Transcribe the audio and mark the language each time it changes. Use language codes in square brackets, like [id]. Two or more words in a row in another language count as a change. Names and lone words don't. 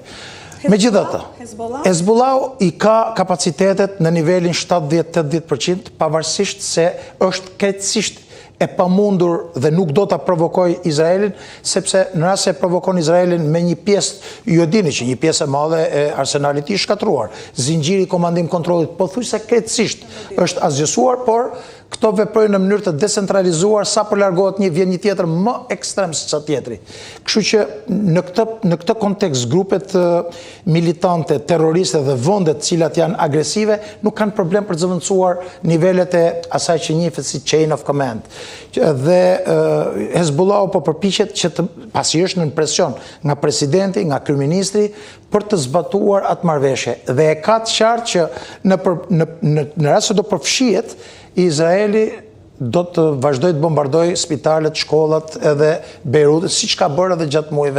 [sq] Megjithatë, Hezbollah i ka kapacitetet në nivelin 70-80%, pavarësisht se është krejtësisht e pamundur dhe nuk do ta provokoj Izraelin, sepse në rast se provokon Izraelin me një pjesë, ju e dini që një pjesë e madhe e arsenalit i shkatruar, zinxhiri komandim kontrollit pothuajse krejtësisht është asgjësuar, por këto veprojnë në mënyrë të decentralizuar, sa po largohet një vjen një tjetër më ekstrem se sa tjetri. Kështu që në këtë kontekst grupet militante, terroriste dhe vendet të cilat janë agresive nuk kanë problem për të zëvendësuar nivelet e asaj që njihet si [en] chain of command. [sq] Dhe Hezbollah po përpiqet që pasi është në presion nga presidenti, nga kryeministri për të zbatuar atë marrëveshje. Dhe e ka të qartë që në rast se do përfshihet, Izraeli do të vazhdoj të bombardoj spitalet, shkollat edhe Beirutin, siç ka bërë edhe gjatë muajve.